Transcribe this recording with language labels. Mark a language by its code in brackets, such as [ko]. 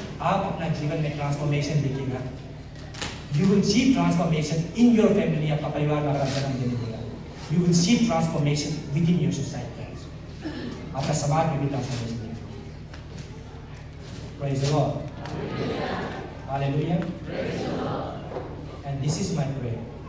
[hi] आप अपना जीवन में ट्रांसफॉर्मेशन देखिएगा। [en] You will see transformation in your family। [hi] आपका परिवार में अगर जन्म देने देगा, [en] you will see transformation within your society। [hi] आपका समाज में भी ट्रांसफॉर्मेशन देगा। [en] Praise the Lord। Hallelujah। And this is my prayer।